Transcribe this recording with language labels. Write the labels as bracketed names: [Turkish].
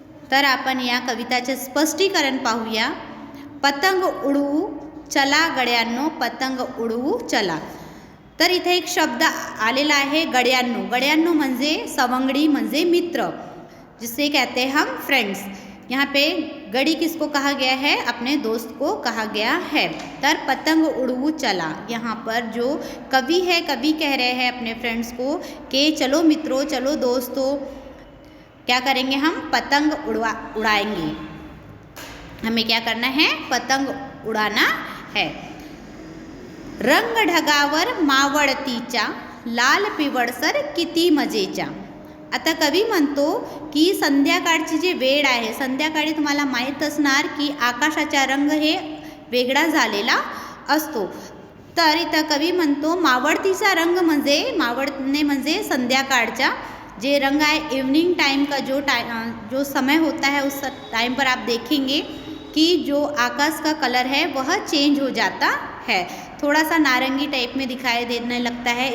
[Marathi] तर आपण या कविताचे स्पष्टीकरण पाहूया. पतंग उडवू चला गड्यांनो, पतंग उडवू चला. तर इथे एक शब्द आलेला आहे गड्यांनो. गड्यांनो म्हणजे सवंगडी म्हणजे मित्र, [Hindi] जिसे कहते हैं हम फ्रेंड्स. यहाँ पे गड़ी किसको कहा गया है, अपने दोस्त को कहा गया है. [Marathi] तर पतंग उड़वू चला, [Hindi] यहाँ पर जो कवि है, कवि कह रहे हैं अपने फ्रेंड्स को कि चलो मित्रों, चलो दोस्तों, क्या करेंगे हम, पतंग उड़ाएंगे. हमें क्या करना है, पतंग उड़ाना है. [Marathi] रंग ढगावर मावळतीच्या, लाल पिवळसर किती मजेच्या. आता कवी म्हणतो की संध्याकाळची जी वेळ आहे, संध्याकाळी तुम्हाला माहीत असणार की आकाशाचा रंग हे वेगळा झालेला असतो. तर इथं कवी म्हणतो मावळतीचा रंग म्हणजे, मावळने म्हणजे संध्याकाळचा जे रंग [Hindi] है, इवनिंग टाइम का जो समय होता है, उस टाइम पर आप देखेंगे कि जो आकाश का कलर है वह चेंज हो जाता है, थोड़ा सा नारंगी टाइप में दिखाई देने लगता है.